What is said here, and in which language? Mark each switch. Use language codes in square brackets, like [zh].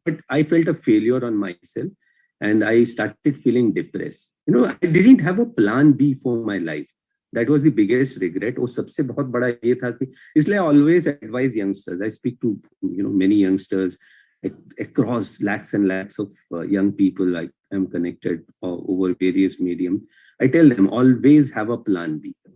[en] But I felt a failure on myself, and I started feeling depressed. I didn't have a plan B for my life. That was the biggest regret. [hi] वो सबसे बहुत बड़ा ये था कि इसलिए [en] I always advise youngsters. I speak to many youngsters across lakhs and lakhs of young people. I am connected over various mediums. I tell them always have a plan B.